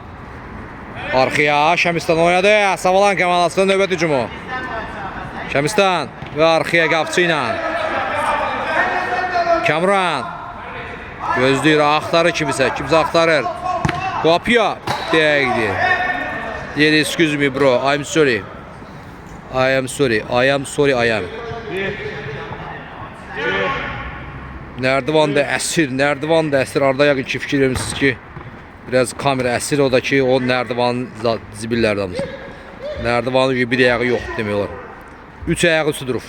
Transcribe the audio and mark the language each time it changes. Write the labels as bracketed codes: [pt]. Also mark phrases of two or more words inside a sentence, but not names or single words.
[az] Arxaya Şəmistan oynadı. Savalan komandasının növbət hücumu. Şəmistan və arxaya qapçı ilə. Kamran. Gözləyir, axtarır kimsə axtarır. Qapıya dəqiqdir. Deyir, [en] excuse me bro, I'm sorry. I am. [az] Nərdivan da əsir. Arada yəqin ki, fikir vermişsiniz ki, biraz kamera əsir o da ki, o nərdivanın zibillərdən. Nərdivanın bir ayağı yox demək olar. 3 ayağı üstü durur.